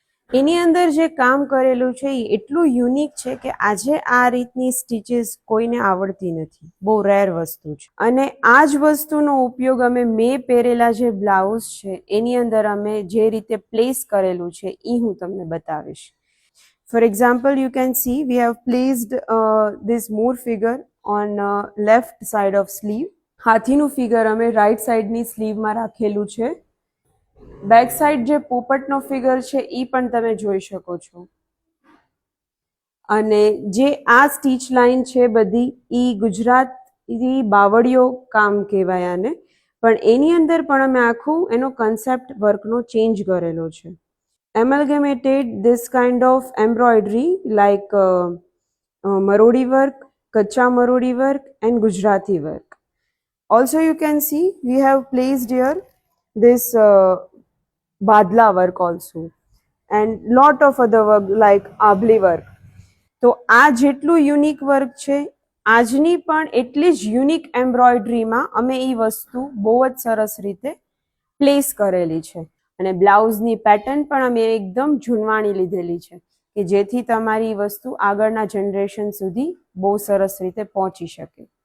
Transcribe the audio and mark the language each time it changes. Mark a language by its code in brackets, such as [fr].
[gu] એની અંદર જે કામ કરેલું છે એ એટલું યુનિક છે કે આજે આ રીતની સ્ટીચીસ કોઈને આવડતી નથી, બહુ રેર વસ્તુ છે. અને આ જ વસ્તુનો ઉપયોગ મેં પહેરેલા જે બ્લાઉઝ છે એની અંદર અમે જે રીતે પ્લેસ કરેલું છે એ હું તમને બતાવીશ. [en] For example, you can see we have placed this Moor figure on left side of sleeve. [gu] હાથીનું figure અમે રાઈટ સાઈડની સ્લીવમાં રાખેલું છે. બેક સાઈડ જે પોપટનો ફિગર છે એ પણ તમે જોઈ શકો છો. અને જે આ સ્ટીચ લાઈન છે બધી એ ગુજરાતી બાવળીઓ કામ કહેવાય આને, પણ એની અંદર પણ અમે આખું એનો કન્સેપ્ટ વર્કનો ચેન્જ કરેલો છે. [en] Amalgamated this kind of embroidery like Marodi work, Kacha Marodi work and Gujarati work. Also you can see we have placed here this Badla work also and lot of other work like Abli work. [gu] તો આ જેટલું unique work છે આજની પણ એટલી જ unique એમ્બ્રોઇડરીમાં અમે એ વસ્તુ બહુ જ સરસ રીતે પ્લેસ કરેલી છે. અને બ્લાઉઝની પેટર્ન પણ અમે એકદમ ઝૂનવાણી લીધેલી છે કે જેથી તમારી વસ્તુ આગળના જનરેશન સુધી બહુ સરસ રીતે પહોંચી શકે.